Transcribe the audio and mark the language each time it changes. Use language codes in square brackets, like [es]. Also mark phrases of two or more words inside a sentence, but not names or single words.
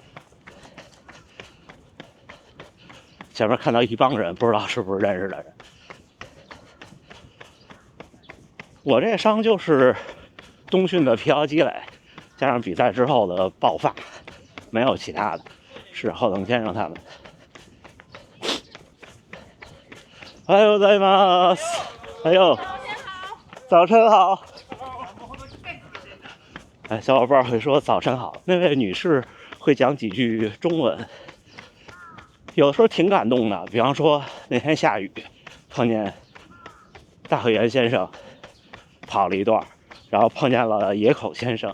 [zh] 前面看到一帮人，不知道是不是认识的人。我这伤就是冬训的疲劳积累，加上比赛之后的爆发，没有其他的。是后藤先生他们。 [ja] おはようございます。 [zh] 哎呦，早晨好。哎，小伙伴会说早晨好。那位女士会讲几句中文，有的时候挺感动的。比方说那天下雨，碰见大会员先生跑了一段，然后碰见了野口先生。